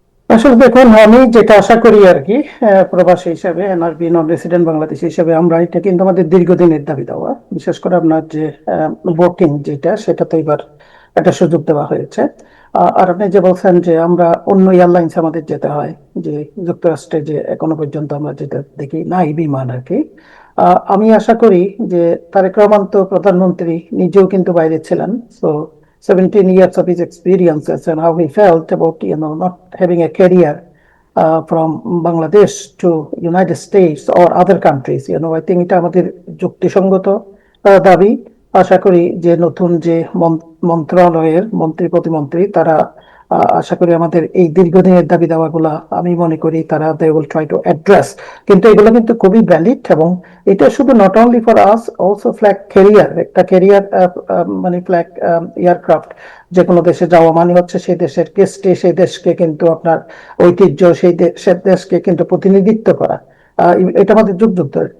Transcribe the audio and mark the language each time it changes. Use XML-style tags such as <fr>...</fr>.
<bn>আসলে দেখুন, আমি যেটা আশা করি আর কি, প্রবাসী হিসাবে, এনআরবি নন রেসিডেন্ট বাংলাদেশি হিসেবে, আমরা এটা কিন্তু আমাদের দীর্ঘদিনের দাবি দেওয়া, বিশেষ করে আপনার যে ভোটিং যেটা, সেটা তো এবার একটা সুযোগ দেওয়া হয়েছে। আর আপনি যে বলছেন যে আমরা অন্য এয়ারলাইন্স আমাদের যেতে হয়, যে যুক্তরাষ্ট্রে যে এখনো পর্যন্ত আমরা যেটা দেখি নাই বিমান আর কি। আমি আশা করি যে তারেক রহমান তো প্রধানমন্ত্রী, নিজেও কিন্তু বাইরে ছিলেন,</bn> <en>So 17 years of his experiences and how he felt about not having a career from Bangladesh to United States or other countries. I think</en> <bn>এটা আমাদের যুক্তিসঙ্গত দাবি। আশা করি যে নতুন যে মন্ত্রণালয়ের মন্ত্রী প্রতিমন্ত্রী তারা আশা করি আমাদের এই দীর্ঘদিনের দাবি দাওয়াগুলা, আমি মনে করি তারা</bn> <en>They will try to address.</en> <bn>কিন্তু এগুলো কিন্তু খুবই ভ্যালিড, এবং এটা শুধু</bn> <en>not only for us, also</en> <bn>flag career, একটা ক্যারিয়ার মানে ফ্ল্যাগ এয়ারক্রাফট যে কোনো দেশে যাওয়া মানে হচ্ছে সেই দেশের কেস্টে, সেই দেশকে কিন্তু আপনার ঐতিহ্য, সেই দেশকে কিন্তু প্রতিনিধিত্ব করা। এটা আমাদের যুগ যুগ ধরে।</bn>